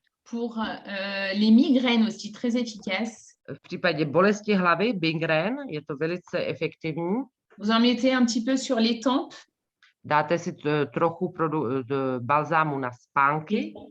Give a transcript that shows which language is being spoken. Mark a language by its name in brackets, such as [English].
[French] Pour les migraines aussi, très efficace. [Czech] V případě bolesti hlavy, migrén, je to velice efektivní. [French] Vous en mettez un petit peu sur les tempes, [Czech] Dáte si trochu balzámu na spánky